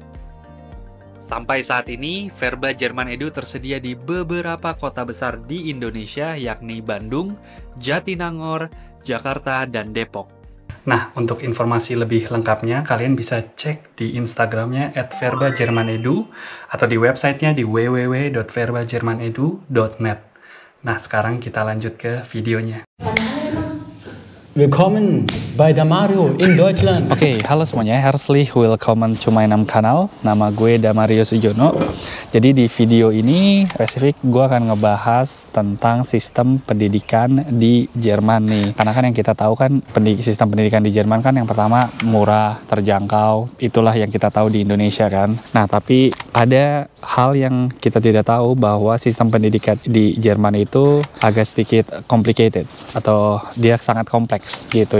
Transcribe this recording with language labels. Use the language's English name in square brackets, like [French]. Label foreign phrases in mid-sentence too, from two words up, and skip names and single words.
[Indonesian] Sampai saat ini, Verba Jerman Edu tersedia di beberapa kota besar di Indonesia, yakni Bandung, Jatinangor, Jakarta, dan Depok. Nah, untuk informasi lebih lengkapnya, kalian bisa cek di Instagramnya @verbajermanedu atau di websitenya di www.verbajermanedu.net. Nah, sekarang kita lanjut ke videonya. [German] Willkommen bei Damario in Deutschland. [Indonesian] Oke, halo semuanya, [German] herzlich willkommen [English] to my [German] kanal. [Indonesian] Nama gue Damario Sujono. Jadi di video ini spesifik gue akan ngebahas tentang sistem pendidikan di Jerman nih. Karena kan yang kita tahu kan sistem pendidikan di Jerman kan yang pertama murah, terjangkau. Itulah yang kita tahu di Indonesia kan. Nah, tapi ada hal yang kita tidak tahu bahwa sistem pendidikan di Jerman itu agak sedikit complicated atau dia sangat kompleks gitu.